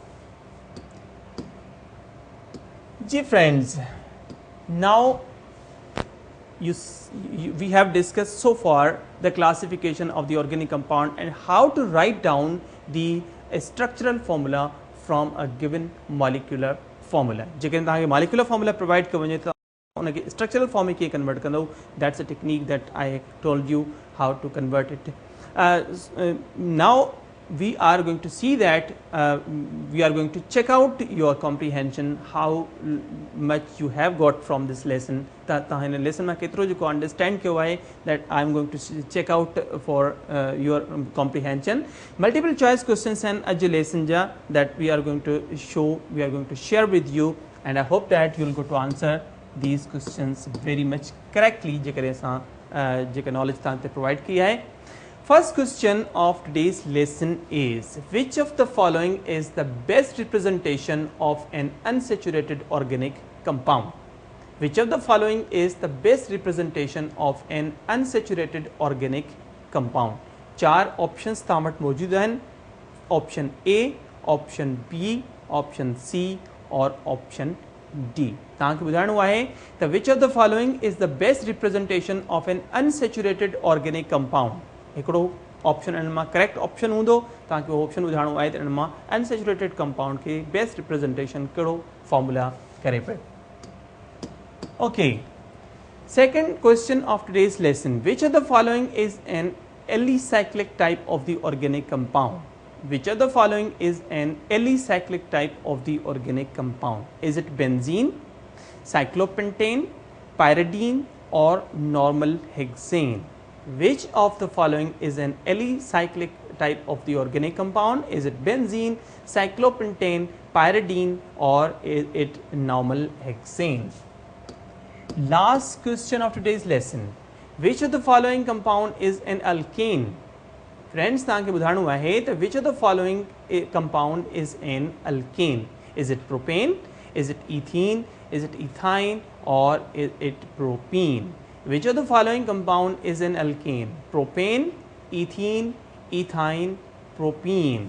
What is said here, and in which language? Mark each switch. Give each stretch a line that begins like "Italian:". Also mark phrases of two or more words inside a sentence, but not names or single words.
English: Dear friends, now we have discussed so far the classification of the organic compound and how to write down the structural formula from a given molecular formula.
Sindhi: जेकॾहिं तव्हांखे
English: molecular formula provide
Sindhi: कयो वञे त उनखे
English: structural form
Sindhi: में कीअं convert कंदो,
English: that's a technique that I told you how to convert it. Now we are going to see that we are going to check out your comprehension, how much you have got from this lesson.
Sindhi: तव्हां हिन lesson में केतिरो जेको understand कयो आहे,
English: that I am going to check out for your comprehension. Multiple choice questions and अॼु lesson जा that we are going to share with you, and I hope that you will go to answer these questions very much correctly
Sindhi: जेकॾहिं असां जेका
English: knowledge
Sindhi: तव्हां ते
English: provide
Sindhi: की आहे.
English: First question of today's lesson is, which of the following is the best representation of an unsaturated organic compound? Which of the following is the best representation of an unsaturated organic compound?
Sindhi: 4 options तव्हां वटि मौजूद आहिनि.
English: Option A, Option B, Option C और Option D.
Sindhi: तव्हांखे ॿुधाइणो आहे त
English: which of the following is the best representation of an unsaturated organic compound?
Sindhi: हिकिड़ो ऑप्शन इन मां
English: correct option
Sindhi: हूंदो, तव्हांखे उहो ऑप्शन ॿुधाइणो आहे त इन मां
English: unsaturated compound
Sindhi: खे
English: best representation
Sindhi: कहिड़ो फॉर्मूला करे पियो.
English: OK, second question of today's lesson, which of the following is an alicyclic type of the organic compound? Which of the following is an alicyclic type of the organic compound? Is it benzene, cyclopentane, pyridine or normal hexane? Which of the following is an alicyclic type of the organic compound? Is it benzene, cyclopentane, pyridine or is it normal hexane? Last question of today's lesson, which of the following compound is an alkane? Friends,
Sindhi: तव्हांखे ॿुधाइणो आहे त
English: which of the following compound is an alkane? Is it propane? Is it ethene? Is it ethine or is it propene? Which of the following compound is an alkane? Propane, ethene, ethine, propene.